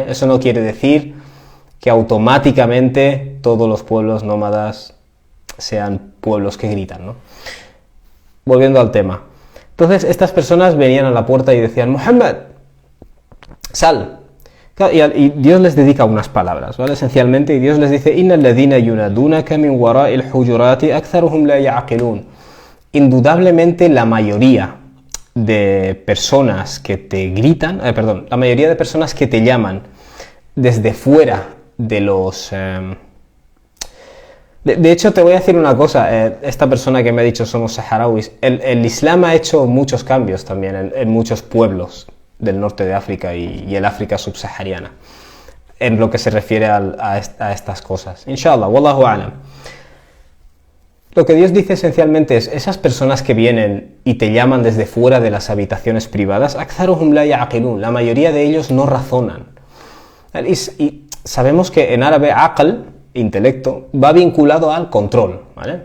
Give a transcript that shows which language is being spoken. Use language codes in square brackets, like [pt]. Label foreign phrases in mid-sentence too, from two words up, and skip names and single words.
[es] Eso no quiere decir que automáticamente todos los pueblos nómadas sean pueblos que gritan, ¿no? Volviendo al tema. Entonces, estas personas venían a la puerta y decían: Muhammad, sal. Y Dios les dedica unas palabras, ¿vale? Esencialmente, y Dios les dice: [ar] إن الذين ينادونك من وراء الحجرات أكثرهم لا يعقلون. [es] Indudablemente la mayoría de personas que te gritan, la mayoría de personas que te llaman desde fuera de los... De hecho, te voy a decir una cosa, esta persona que me ha dicho somos saharauis, el Islam ha hecho muchos cambios también en muchos pueblos del norte de África y el África subsahariana, en lo que se refiere a estas cosas. [ar] إن شاء الله، والله أعلم. [es] Lo que Dios dice esencialmente es, esas personas que vienen y te llaman desde fuera de las habitaciones privadas, [ar] أكثرهم لا يعقلون, [es] la mayoría de ellos no razonan. Y sabemos que en árabe aql, intelecto, va vinculado al control, ¿vale?